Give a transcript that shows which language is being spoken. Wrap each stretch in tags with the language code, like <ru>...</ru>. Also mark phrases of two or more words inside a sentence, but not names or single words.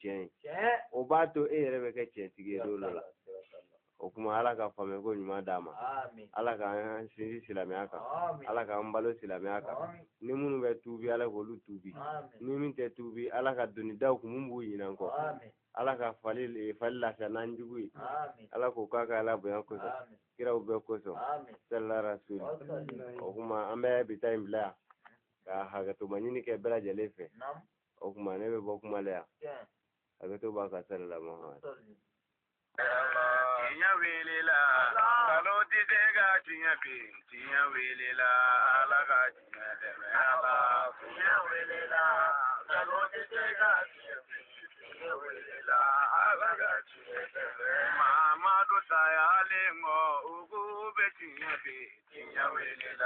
<bm>tiɲɛ ye o b'a to e yɛrɛ bɛ kɛ tiɲɛtigi ye don dɔ la o kuma Ala ka faamuyako ɲuman d'a ma Ala k'an sinsin silamɛya kan Ala k'an balo silamɛya kan ni minnu bɛ tuubi Ala k'olu tuubi ni min tɛ tuubi Ala ka doni daw kun mun b'u ɲinan kɔ Ala ka fali lafiya n'an jugu ye Ala k'o k'a ka Ala bonya kosɔn kiraw bɛɛ kosɔn</bm> <ar>صلى الله عليه وسلم</ar> <bm>o kuma an bɛ bi ta in bila yan ka hakɛtoma ɲini kɛ bɛɛ lajɛlen fɛ o kuma ne bɛ bɔ kuma la yan hakɛto b'a ka</bm> <ar>صلى الله عليه وسلم</ar> <bm>tiɲɛ welela kalo tɛ se ka tiɲɛ bin tiɲɛ welela Ala ka tiɲɛ dɛmɛ Ala tiɲɛ welela kalo tɛ se ka tiɲɛ bin tiɲɛ welela Ala ka tiɲɛ dɛmɛ Mamadu sayalen kɔ u k'u bɛ tiɲɛ bin tiɲɛ welela</bm>